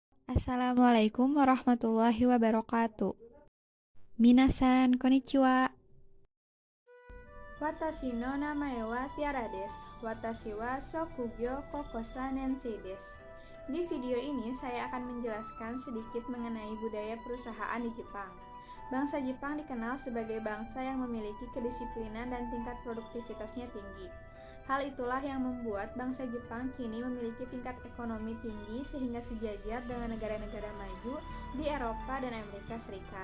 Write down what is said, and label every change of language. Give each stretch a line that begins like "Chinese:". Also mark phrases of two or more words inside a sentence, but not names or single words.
Arabic: السلام عليكم ورحمة الله وبركاته.
Japanese: 皆さん、こんにちは. 私の名前はTiaraです. 私は職業高校三年生です.
Indonesian: Di video ini saya akan menjelaskan sedikit mengenai budaya perusahaan di Jepang. Bangsa Jepang dikenal sebagai bangsa yang memiliki kedisiplinan dan tingkat produktivitasnya tinggi. Hal itulah yang membuat bangsa Jepang kini memiliki tingkat ekonomi tinggi sehingga sejajar dengan negara-negara maju di Eropa dan Amerika Serikat.